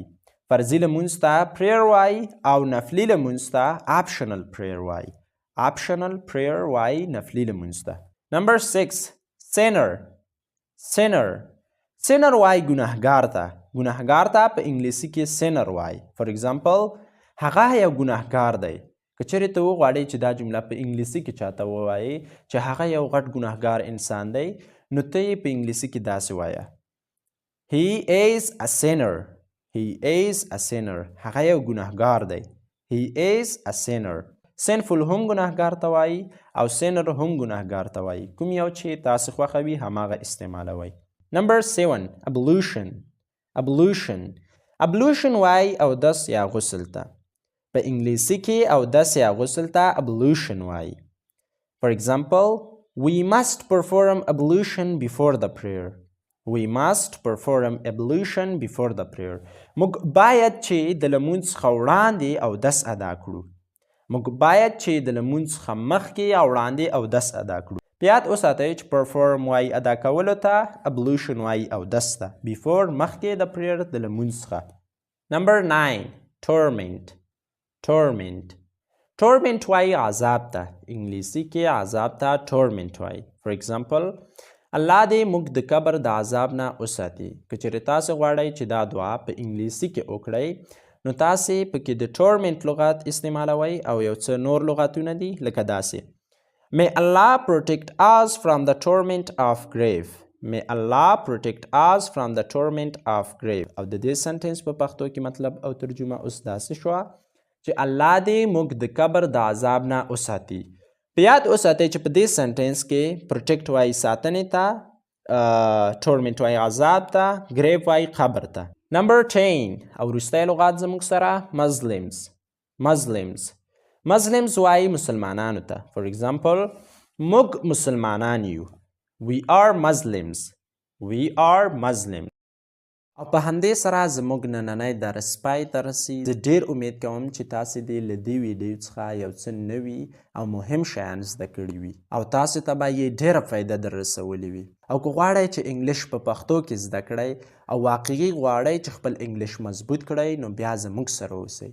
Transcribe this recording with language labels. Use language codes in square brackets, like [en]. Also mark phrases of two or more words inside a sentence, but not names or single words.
[ps] فرضي لمونځ ته prayer وایي او نفلي لمونځ ته [en] optional prayer [ps] وایي. [en] optional prayer [ps] وایي نفلي لمونځ ته. [en] Number 6. [ps] Sinner وایي ګناهګار ته. ګناهګار ته په انګلیسي کې sinner وایي. [en] For example, [ps] هغه یو ګناهګار دی. که چیرې ته وغواړئ چې دا جمله په انګلیسي کې چاته ووایې چې هغه یو غټ ګناهګار انسان دی نو ته یې په انګلیسي کې داسې وایه. [en] He is a sinner. [ps] هغه یو ګناهګار دی. [en] He is a sinner. sinful [ps] هم ګناهګار ته وایي او sinner هم ګناهګار ته وایي. کوم یو چې تاسې خوښوي هماغه استعمالوئ. [en] Number 7. Ablution [ps] وایي اودس یا غسل ته. په انګلیسي کې اودس یا غسل ته ablution وایي. [en] For example, we must perform ablution before the prayer. [ps] موږ باید چې د لمونځ څخه وړاندې اودس ادا کړو. موږ باید چې د لمونځ څخه مخکې یا وړاندې اودس ادا کړو. په یاد وساتئ چې perform وایي ادا کولو ته، ablution وایي اودس ته. before مخکې د prayer د لمونځ څخه. [en] Number 9. Torment. Torment. Torment [ps] وایي عذاب ته. انګلیسي کې عذاب ته torment وایي. [en] For example, [ps] الله دې موږ د قبر د عذاب نه وساتي. که چېرې تاسې غواړئ چې دا دعا په انګلیسي کې وکړئ نو تاسې پکې د torment لغت استعمالوئ او یو څه نور لغتونه دي لکه داسې. [en] May Allah protect us from the torment of grave. May Allah protect us from the torment of grave. [ps] او د دې سنټنس په پښتو کې مطلب او ترجمه اوس داسې شوه چې الله دې موږ د قبر د عذاب نه وساتي. په یاد وساتئ چې په دې سنټنس کې پروټیکټ وایي ساتنې ته، ټورمنټ وایي عذاب ته، ګریف وایي قبر ته. [en] Number 10. [ps] او وروستی لغات زموږ سره Muslims. [en] Muslims. Muslims [ps] وایي مسلمانانو ته. [en] For example, [ps] موږ مسلمانان یو. [en] We are Muslims. We are Muslims. [ps] او په همدې سره زموږ نننی درس پای ته رسي. زه ډېر امید کوم چې تاسې دې له دې ویډیو څخه یو څه نوي او مهم شیان زده کړي وي او تاسو ته به یې ډېره فایده در رسولې وي. او که غواړئ چې انګلیش په پښتو کې زده کړئ او واقعي غواړئ چې خپل انګلیش مضبوط کړئ نو بیا زموږ سره اوسئ.